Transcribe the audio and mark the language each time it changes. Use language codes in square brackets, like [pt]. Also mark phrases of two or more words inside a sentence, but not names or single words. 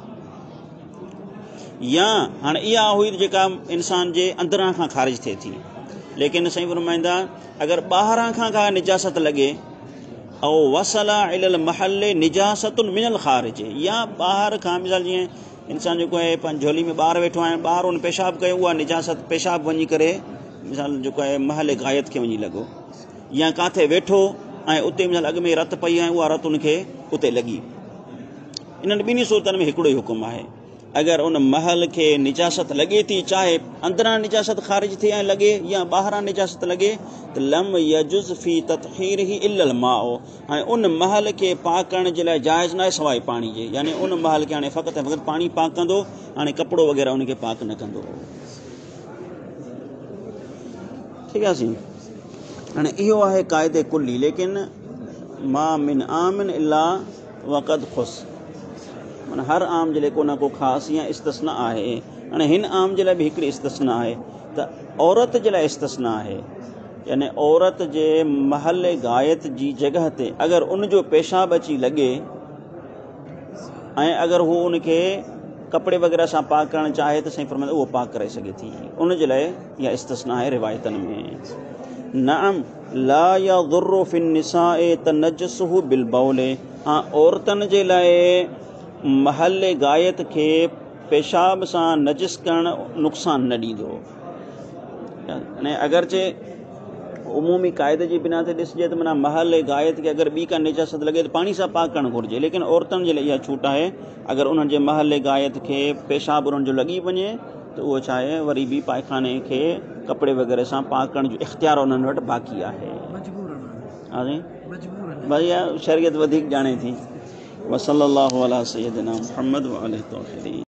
[sd] या हाणे इहा हुई जेका इंसान जे अंदरां खां ख़ारिज थिए थी, लेकिन साईं फरमाईंदा अगरि ॿाहिरां खां का निजासत लॻे ऐं [ar] وصلت إلى المحل نجاسة من الخارج, [sd] या ॿाहिरि खां मिसाल जीअं इंसान जेको आहे पंहिंजी झोली में ॿार वेठो आहे, ॿाहिरि उन पेशाब कयो, उहा निजासत पेशाब वञी करे मिसाल जेको आहे महल गायत खे वञी लॻो, या किथे वेठो ऐं उते मिसाल अॻु में रत पई ऐं उहा रत उनखे उते लॻी। इन्हनि ॿिन्ही सूरतनि में हिकिड़ो ई हुकुम आहे। अगरि उन महल खे निजासत लॻे थी, चाहे अंदरां निजासत ख़ारिज थिए ऐं लॻे या ॿाहिरां निजासत लॻे, त [ar] لم يجز في تطهيره إلا الماء, [sd] ऐं उन महल खे पाक करण जे लाइ जाइज़ न आहे सवाइ पाणी जे। यानी उन महल खे हाणे फ़क़ति ऐं फ़क़ति पाणी पाक कंदो, हाणे कपिड़ो वग़ैरह उनखे पाक न कंदो। ठीकु आहे साईं। हाणे इहो आहे क़ाइदे कुल्ली, लेकिन [ar] ما من عام إلا وقد خص, [sd] माना हर आम जे लाइ को न को ख़ासि या इस्तिस्ना आहे। हाणे हिन आम जे लाइ बि हिकिड़ी इस्तिस्ना आहे त औरत जे लाइ इस्तिस्ना आहे। यानी औरत जे महल गायत जी जॻह ते अगरि उनजो पेशाब अची लॻे ऐं अगरि हू उनखे कपिड़े वग़ैरह सां पाक करणु चाहे त साईं फरमाईंदा उहो पाक करे सघे थी। उन जे लाइ इहा इस्तिस्ना आहे रिवायतनि में। [ar] نعم لا يضر في النساء تنجسه بالبول, [sd] औरतनि जे लाइ महल गायत खे पेशाब सां नजिस करणु नुक़सान न ॾींदो। यानी अगरचे उमूमी क़ाइदे जी बिना ते ॾिसजे त माना महल गायत खे अगरि ॿी का निजासत लॻे त पाणी सां पाक करणु घुरिजे, लेकिन औरतुनि जे लाइ इहा छूट आहे। अगरि उन्हनि जे महल गायत खे पेशाब उन्हनि जो लॻी वञे त उहो छा आहे, वरी बि पायखाने खे कपिड़े वग़ैरह सां पाक करण जो इख्तियार उन्हनि वटि बाक़ी आहे। भई शरीयत वधीक ॼाणे थी। [ar] وصلى الله على سيدنا محمد وآله الطاهرين.